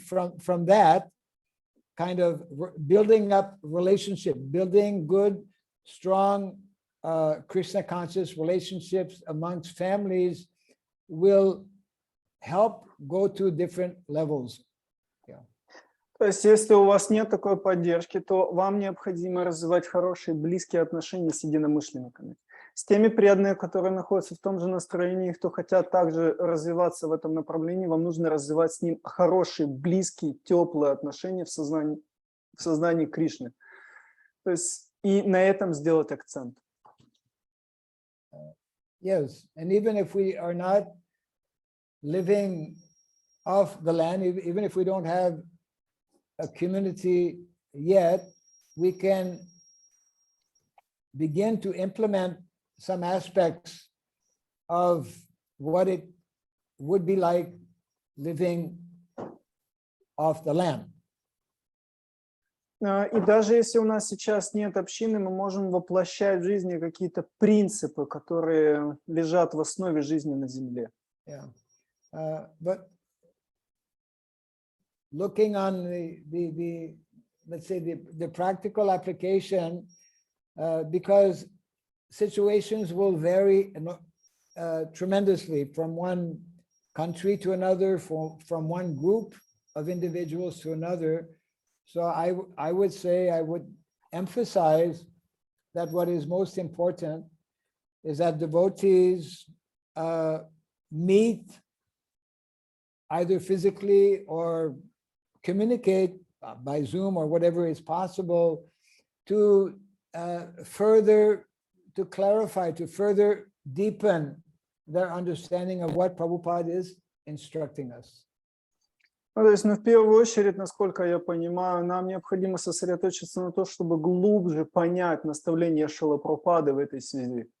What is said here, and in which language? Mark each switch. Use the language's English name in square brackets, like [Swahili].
[English] From that, kind of building up relationship, building good, strong Krishna conscious relationships amongst families will help go to different levels. [Russian] То есть, если у вас нет такой поддержки, то вам необходимо развивать хорошие, близкие отношения с единомышленниками. С теми преданными, которые находятся в том же настроении, кто хотят также развиваться в этом направлении, вам нужно развивать с ним хорошие, близкие, теплые отношения в сознании Кришны. То есть, и на этом сделать акцент. [English] Yes, and even if we are not living off the land, even if we don't have a community yet, we can begin to implement some aspects of what it would be like living off the land. [Russian] И даже если у нас сейчас нет общины, мы можем воплощать в жизни какие-то принципы, которые лежат в основе жизни на земле. [English] Yeah, but looking on the let's say the practical application, because situations will vary tremendously from one country to another, from one group of individuals to another. So I would say, I would emphasize that what is most important is that devotees meet either physically or communicate by Zoom or whatever is possible to further, to clarify, to further deepen their understanding of what Prabhupada is instructing us. [Russian] Ну, то есть, в первую очередь, насколько я понимаю, нам необходимо сосредоточиться на том, чтобы глубже понять наставления Шрилы Прабхупады в этой связи.